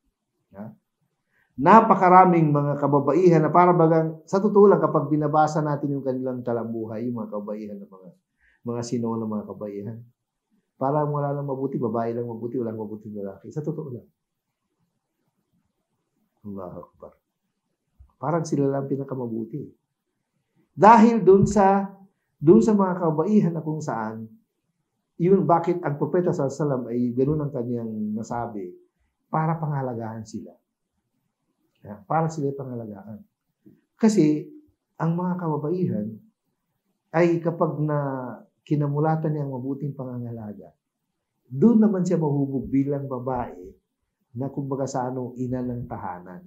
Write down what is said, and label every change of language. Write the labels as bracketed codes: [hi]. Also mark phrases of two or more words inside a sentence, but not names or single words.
[tl] Napakaraming mga kababaihan na para bagang, sa totoo lang, kapag binabasa natin yung kanilang talambuhay, yung mga kababaihan na mga sinaunang mga kababaihan, parang wala lang mabuti, babae lang mabuti, walang mabuti lalaki. Sa totoo lang. [ar] الله أكبر. [tl] Parang sila lang pinakamabuti. Dahil dun sa mga kababaihan na kung saan, yun bakit ang propeta [ar] صلى الله عليه وسلم [tl] ay ganoon ang kanyang nasabi para pangalagaan sila. Para sila pangalagaan. Kasi ang mga kababaihan ay kapag na kinamulatan niya ang mabuting pangangalaga, doon naman siya mahubog bilang babae na kumbaga ina ng tahanan.